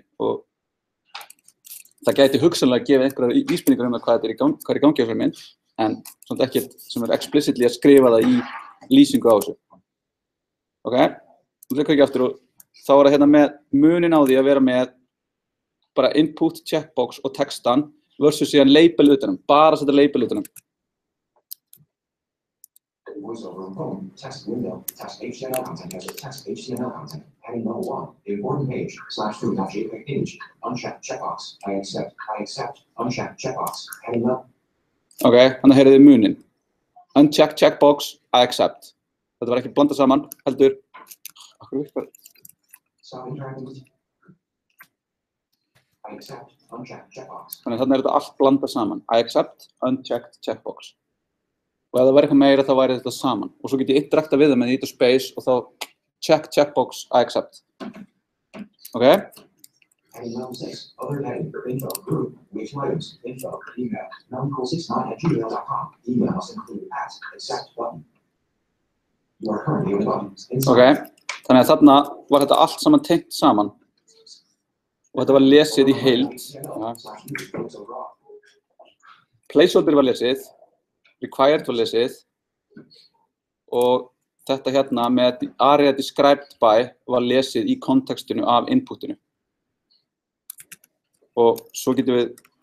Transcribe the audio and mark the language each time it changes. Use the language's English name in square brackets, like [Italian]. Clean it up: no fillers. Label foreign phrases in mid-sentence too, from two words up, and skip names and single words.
[Icelandic] Og það gæti hugsanlega að gefa einhverjar vísbendingar hvað er í gangi á þessari mynd, en svona ekkert sem er explicitly að skrifa það í lýsingu á þessu. Ok, nú klikka ekki aftur og þá er það hérna með muninn á því að vera með bara input, checkbox og textan versus síðan label utanum, bara setja label utanum. [English] VoiceOver home, text window, text HTML content as a text HTML content, heading number 1, important page, /foo.jpg image, unchecked checkbox, I accept, unchecked checkbox, heading up. [Icelandic] Ok, þannig að heyrðið muninn. [English] Unchecked checkbox, I accept. [Icelandic] Þetta var ekki blandað saman, heldur. Akkur virkar. [English] I accept, unchecked checkbox. [Icelandic] Þannig að þarna er þetta allt blandað saman. [English] I accept, unchecked checkbox. [Icelandic] Og ef það væri eitthvað meira, þá væri þetta saman. Og svo get ég interakta við það með ít og space og þá [English] checkbox, I accept. [Icelandic] Ok? [English] Heading level 6, other heading, info, group, which items, info, email, null69@gmail.com. Email must include @accept button. You are currently on the button. [Icelandic] Ok, þannig að þarna var þetta allt saman tengt saman. Og þetta var lesið í heild. Placeholder var lesið, required var lesið og þetta hérna með [English] area described by [Icelandic] var lesið í kontekstinu af inputinu. Og svo getum við